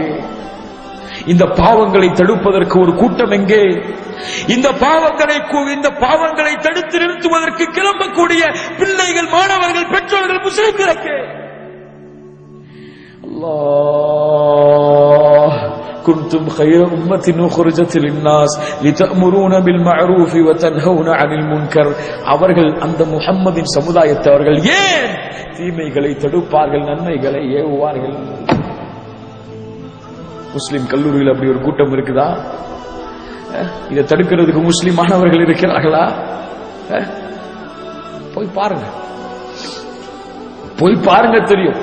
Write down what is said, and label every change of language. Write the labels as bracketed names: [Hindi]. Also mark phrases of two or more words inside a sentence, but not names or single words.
[Tamil] இந்த பாவங்களை தடுப்பதற்கு ஒரு கூட்டம் எங்கே? இந்த பாவங்களை தடுத்து நிறுத்துவதற்கு கிளம்பக்கூடிய பிள்ளைகள், மாணவர்கள், பெற்றோர்கள், முஸ்லிம்களுக்கு அல்லாஹ் [Arabic] كنتم خير أمة أخرجت للناس لتأمرون بالمعروف وتنهون عن المنكر. [Tamil] அவர்கள் அந்த முஹம்மதின் சமுதாயத்தை அவர்கள் ஏன் தீமைகளை தடுப்பார்கள், நன்மைகளை ஏவுவார்கள்? முஸ்லிம் கல்லூரியில் அப்படி ஒரு கூட்டம் இருக்குதா? இதை தடுக்கிறதுக்கு முஸ்லிம் மாணவர்கள் இருக்கிறார்களா? போய் பாருங்க தெரியும்.